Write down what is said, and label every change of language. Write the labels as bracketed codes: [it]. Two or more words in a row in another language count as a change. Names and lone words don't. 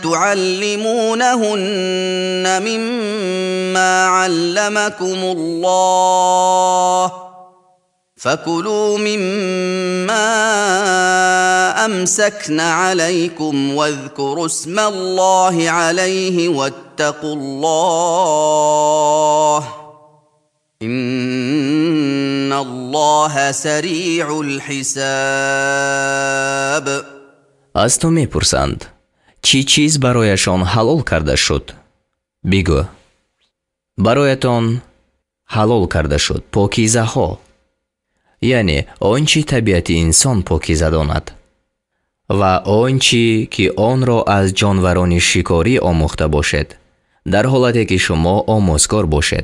[ar] تعلمونهن مما علمكم الله فكلوا مما أمسكن عليكم واذكروا اسم الله عليه واتقوا الله إن الله سريع الحساب. [tg] аз ту мепурсанд чӣ чиз барояшон ҳалол карда шуд? бигӯ, бароятон ҳалол карда шуд покизаҳо, яъне он чӣ табиати инсон покиза донад ва он чӣ ки онро аз ҷонварони шикорӣ омӯхта бошед, дар ҳолате ки шумо омӯзгор бошед.